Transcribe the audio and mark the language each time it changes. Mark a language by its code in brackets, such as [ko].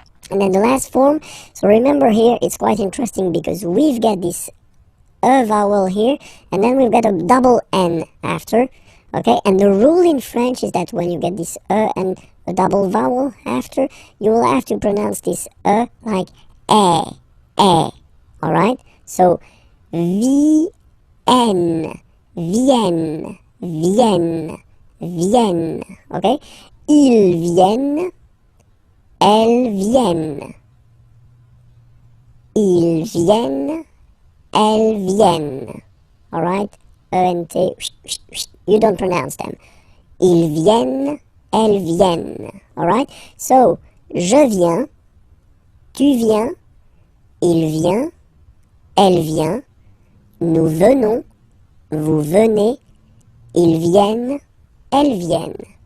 [en] And then the last form, so remember here, it's quite interesting because we've got this E vowel here, and then we've got a double N after, okay? And the rule in French is that when you get this E and a double vowel after, you will have to pronounce this E like alright? [fr] So, vienne, vienne, vienne, vienne, okay? Ils viennent, elles viennent. Ils viennent, elles viennent. [en] Alright? E-N-T, you don't pronounce them. [fr] Ils viennent, elles viennent. Alright? So, je viens, tu viens, il vient, elle vient, nous venons, vous venez, ils viennent, elles viennent.